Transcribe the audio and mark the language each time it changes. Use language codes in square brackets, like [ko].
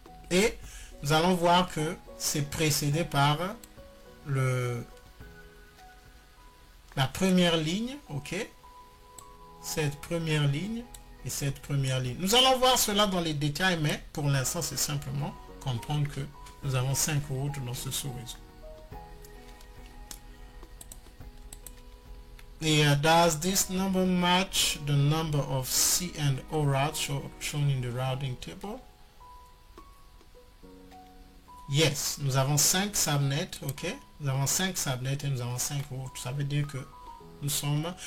[fr] Et nous allons voir que c'est précédé par la première ligne. Ok. Cette première ligne et cette première ligne. Nous allons voir cela dans les détails, mais pour l'instant, c'est simplement comprendre que nous avons 5 routes dans ce sous-réseau. [en] Et does this number match the number of C and O routes shown in the routing table? [fr] Yes, nous avons 5 subnets, ok? Nous avons 5 subnets et nous avons 5 routes. Ça veut dire que nous sommes...